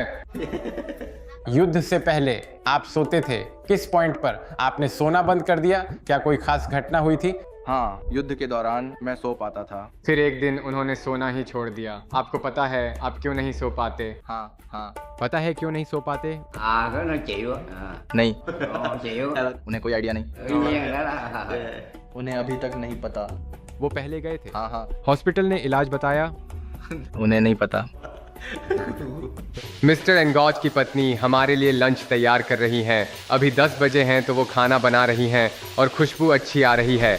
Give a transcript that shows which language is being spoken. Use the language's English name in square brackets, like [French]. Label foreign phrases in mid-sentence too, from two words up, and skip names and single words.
[Hindi] युद्ध से पहले आप सोते थे, किस पॉइंट पर आपने सोना बंद कर दिया? क्या कोई खास घटना हुई थी? हाँ, युद्ध के दौरान मैं सो पाता था। फिर एक दिन उन्होंने सोना ही छोड़ दिया। आपको पता है आप क्यों नहीं सो पाते? हाँ। पता है क्यों नहीं सो पाते? [Vietnamese] Cái nó chịu á. [Hindi] नहीं, [Vietnamese] Chịu. [Hindi] उन्हें कोई आइडिया नहीं, [Vietnamese] Tự nhiên đó là [Hindi] उन्हें अभी तक नहीं पता। वो पहले गए थे। हाँ। हॉस्पिटल ने इलाज बताया। उन्हें नहीं पता। मिस्टर एनगॉच की पत्नी हमारे लिए लंच तैयार कर रही हैं। अभी 10 बजे हैं तो वो खाना बना रही हैं और खुशबू अच्छी आ रही है।